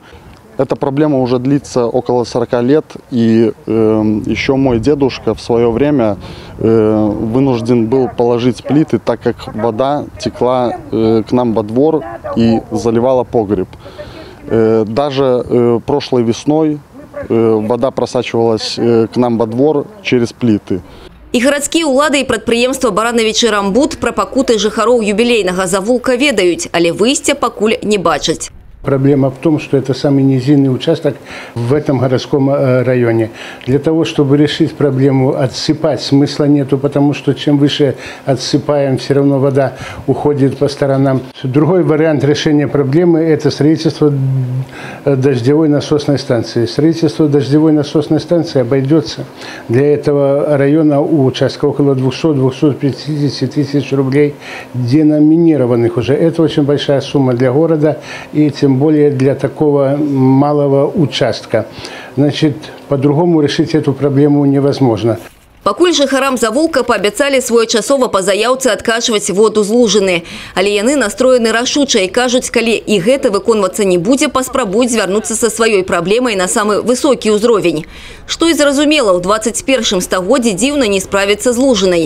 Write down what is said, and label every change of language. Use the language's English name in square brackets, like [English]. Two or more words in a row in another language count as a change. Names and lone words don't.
[Russian] Эта проблема уже длится около 40 лет, и еще мой дедушка в свое время вынужден был положить плиты, так как вода текла к нам во двор и заливала погреб. Даже прошлой весной вода просачивалась к нам во двор через плиты. [Belarusian] І гарадскія ўлады і прадпрыемства Барановичы Рамбуд пра пакуты жыхароў юбілейнага завулка ведаюць, але выйсця пакуль не бачаць. [Russian] Проблема в том, что это самый низинный участок в этом городском районе. Для того, чтобы решить проблему, отсыпать смысла нету, потому что чем выше отсыпаем, все равно вода уходит по сторонам. Другой вариант решения проблемы – это строительство дождевой насосной станции. Строительство дождевой насосной станции обойдется для этого района у участка около 200-250 тысяч рублей, деноминированных уже. Это очень большая сумма для города и тем более для такого малого участка. Значит, по-другому решить эту проблему невозможно. [Belarusian] Пакуль жыхарам завулка паабяцалі своечасова па заяўцы адкачваць воду з лужыны. Але яны настроены рашуча і кажуць, калі і гэта выконвацца не будзе, паспрабуюць звярнуцца са сваёй праблемай на самы высокі ўзровень. Што і зразумела, ў 21 стагоддзі дзіўна не справіцца з лужынай.